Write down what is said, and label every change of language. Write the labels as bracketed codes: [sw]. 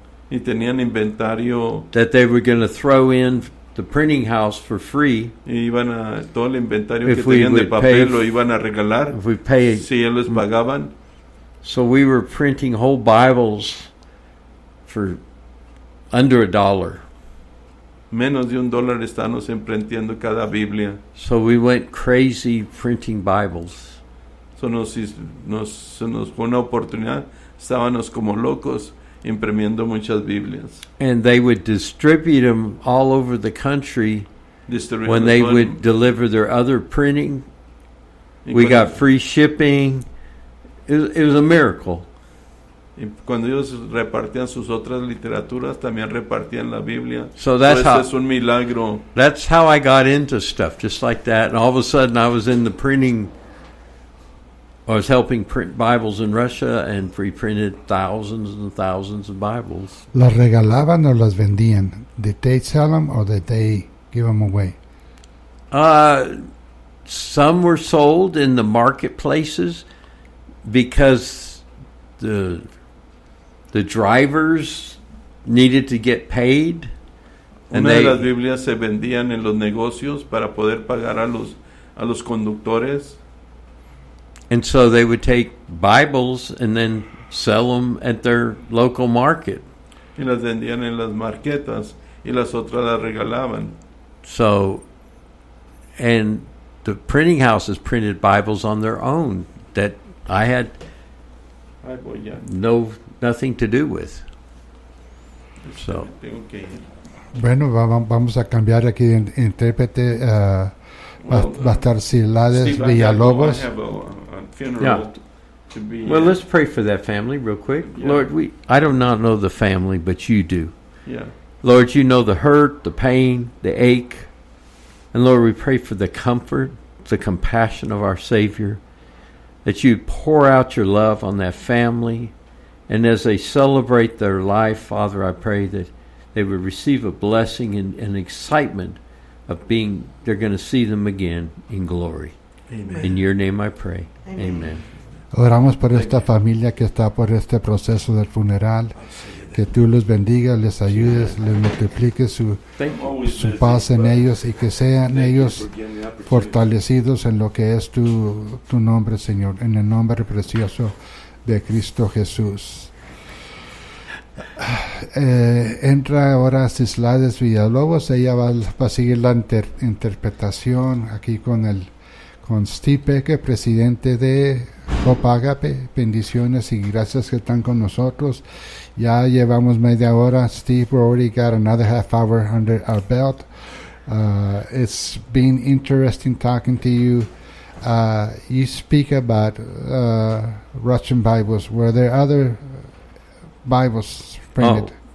[es] Y tenían inventario. [en] That they were going to throw in the printing house for free. [es] Y iban a todo el inventario que tenían de papel lo iban a regalar. [en] If we pay, [es] si ellos pagaban. [en] So we were printing whole Bibles for under a dollar. [es] Menos de un dólar estábamos imprimiendo cada Biblia. [en] So we went crazy printing Bibles. [es] So nos fue una oportunidad. Estábamos como locos imprimiendo muchas Biblias. [en] And they would distribute them all over the country when they would deliver their other printing. We got free shipping. It was a miracle. [es] Y cuando ellos repartían sus otras literaturas, también repartían la Biblia. [en] So that's [es] pues [en] how, [es] es un milagro. [en] That's how I got into stuff, just like that. And all of a sudden, I was in the printing. I was helping print Bibles in Russia, and pre-printed thousands and thousands of Bibles. [es] ¿Las regalaban o las vendían? [en] Did they sell them, or did they give them away? Some were sold in the marketplaces, because the drivers needed to get paid. [es] And una de las Biblias se vendían en los negocios para poder pagar a los conductores. [en] And so they would take Bibles and then sell them at their local market. [es] Y las vendían en las marquetas y las otras las regalaban. [en] So, and the printing houses printed Bibles on their own that I had nothing to do with. So. [es] Bueno, vamos a cambiar aquí de intérprete. Va a estar Silades Villalobos. [en] Well, let's pray for that family real quick. Yeah. Lord, I do not know the family, but you do. Yeah. Lord, you know the hurt, the pain, the ache. And Lord, we pray for the comfort, the compassion of our Savior, that you pour out your love on that family. And as they celebrate their life, Father, I pray that they would receive a blessing and an excitement of being, they're going to see them again in glory. Amen. In your name I pray. Amen. Amen. [es] Oramos por esta familia que está por este proceso del funeral. Que tú los bendiga, les ayudes, les multiplique su paz en ellos y que sean ellos fortalecidos en lo que es tu nombre, Señor, en el nombre precioso de Cristo Jesús. Entra ahora Cislades Villalobos, ella va a seguir la interpretación aquí con Steve Peque, presidente de Papá, agape, bendiciones y gracias que están con nosotros. Ya llevamos media hora. [en] Steve, we already got another half hour under our belt. It's been interesting talking to you. You speak about Russian Bibles. Were there other Bibles printed?